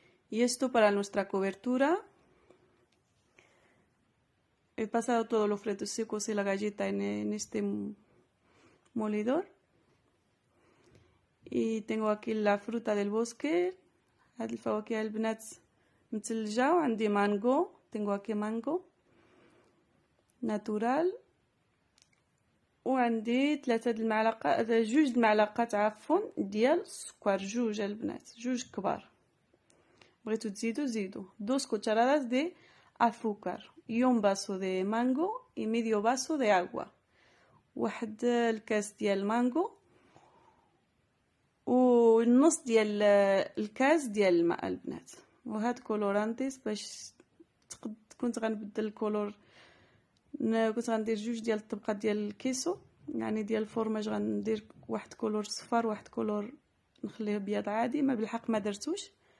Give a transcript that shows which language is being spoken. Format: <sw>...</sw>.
<es>Y esto para nuestra cobertura. He pasado todos los frutos secos y la galleta en este molidor. Y tengo aquí la fruta del bosque.</es> <ar>هاد الفواكه البنات متلجة. وعندي مانجو،</ar> <es>tengo aquí mango natural.</es> <ar>وعندي 2 المعلقات عفوا ديال السكر، 2 البنات، 2 كبار. بغيتو تزيدو زيدو.</ar> <es>2 cucharadas de azúcar y un vaso de mango y medio vaso de agua.</es> <ar>واحد الكاس ديال المانجو والنص ديال الكاس ديال الماء البنات. وهاد كولورانتيس باش كنت غنبدل الكولور، كنت غندير 2 ديال الطبقات ديال الكيسو، يعني ديال الفرماج، غندير واحد كولور صفار واحد كولور نخليه ابيض عادي، ما بالحق ما درتوش،</ar>